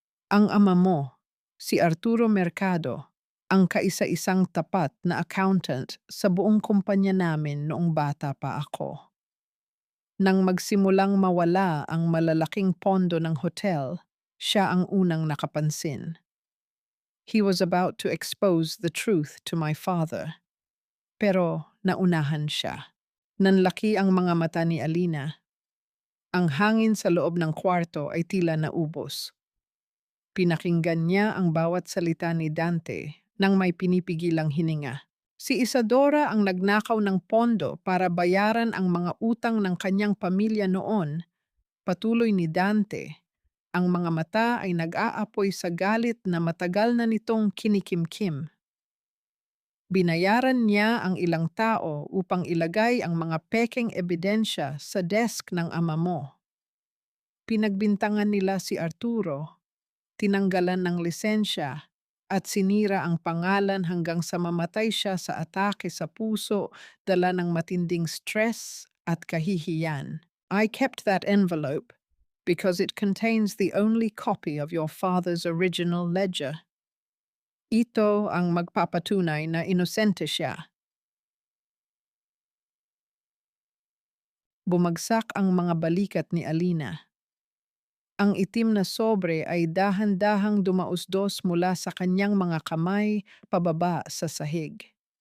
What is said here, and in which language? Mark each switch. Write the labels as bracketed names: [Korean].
[Filipino] Ang ama mo, si Arturo Mercado, ang kaisa-isang tapat na accountant sa buong kumpanya namin noong bata pa ako. Nang magsimulang mawala ang malalaking pondo ng hotel, siya ang unang nakapansin. [English] He was about to expose the truth to my father. [Filipino] Pero naunahan siya. Nanlaki ang mga mata ni Alina. Ang hangin sa loob ng kwarto ay tila naubos. Pinakinggan niya ang bawat salita ni Dante nang may pinipigilang hininga. Si Isadora ang nagnakaw ng pondo para bayaran ang mga utang ng kanyang pamilya noon, patuloy ni Dante. Ang mga mata ay nag-aapoy sa galit na matagal na nitong kinikimkim. Binayaran niya ang ilang tao upang ilagay ang mga pekeng ebidensya sa desk ng ama mo. Pinagbintangan nila si Arturo, tinanggalan ng lisensya, at sinira ang pangalan hanggang sa mamatay siya sa atake sa puso dala ng matinding stress at kahihiyan. [English] I kept that envelope because it contains the only copy of your father's original ledger. [Filipino] Ito ang magpapatunay na inosente siya. Bumagsak ang mga balikat ni Alina. Ang itim na sobre ay dahan-dahang dumausdos mula sa kanyang mga kamay pababa sa sahig.